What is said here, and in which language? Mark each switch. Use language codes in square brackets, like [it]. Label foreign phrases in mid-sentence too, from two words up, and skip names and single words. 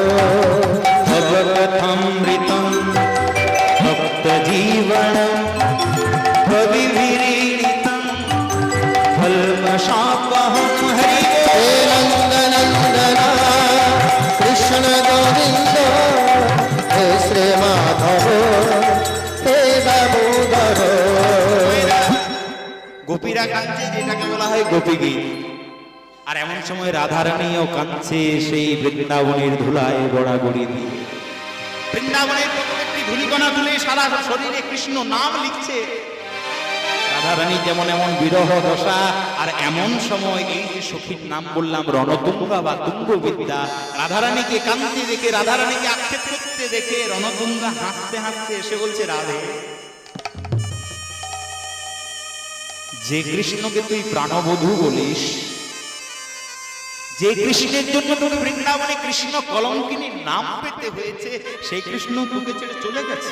[sa] भगवतमृतं भक्तजीवनं कविभिरीडितं कल्मषापहं हरि। हे नंद नंदन कृष्ण गोविंद हे श्री माधव हे दामोदर। [bn] গোপীরা কাঁদছে, যেটাকে বলা হয় গোপী গীত। আর এমন সময় রাধারানীও কাঁদছে সেই বৃন্দাবনের ধুলায় গড়াগড়ি দিয়ে। বৃন্দাবনের প্রত্যেকটি ধুলিকণা তুলে সারা শরীরে কৃষ্ণ নাম লিখছে। রাধারানী যেমন এমন বিরহ দশা, আর এমন সময় এই যে সখীর নাম বললাম রণতুঙ্গা বা তুঙ্গবিদ্যা, রাধারানীকে কাঁদতে দেখে, রাধারানীকে আক্ষেপ করতে দেখে রণতুঙ্গা হাসতে হাসতে এসে বলছে, রাধে, যে কৃষ্ণকে তুই প্রাণবধূ বলিস, যে কৃষ্ণের জন্য তোর বৃন্দাবনে কৃষ্ণ কলঙ্কিনীর নাম পেতে হয়েছে, সেই কৃষ্ণ তোকে ছেড়ে চলে গেছে।